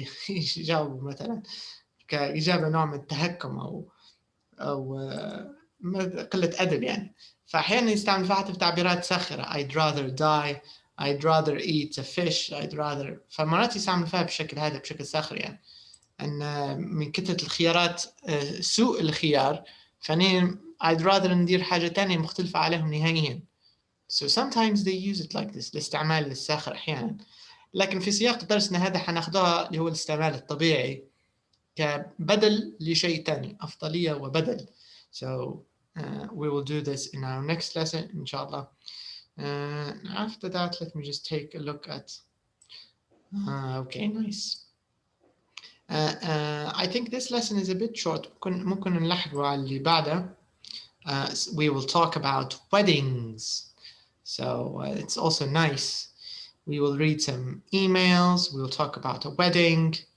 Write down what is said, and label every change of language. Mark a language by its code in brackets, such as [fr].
[ar] يجاوبوا مثلا كإجابة نوع من التهكم أو قلة أدب يعني. فأحيانا يستعمل فيها في تعبيرات ساخرة [en] I'd rather die, I'd rather eat a fish, I'd rather. [ar] فمرات يستعمل فيها بالشكل هذا بشكل ساخر يعني أن من كثرة الخيارات سوء الخيار فأني [en] I'd rather [ar] ندير حاجة تانية مختلفة عليهم نهائيا. [en] So sometimes they use it like this [ar] الاستعمال للساخر أحيانا. لكن في سياق درسنا هذا حناخدها اللي هو الاستعمال الطبيعي كبدل لشيء تاني أفضلية وبدل. [en] So we will do this in our next lesson inshallah. After that let me just take a look at okay, nice. I think this lesson is a bit short. [ar] ممكن نلحقه على اللي بعده. [en] We will talk about weddings. So it's also nice. We will read some emails. We will talk about a wedding.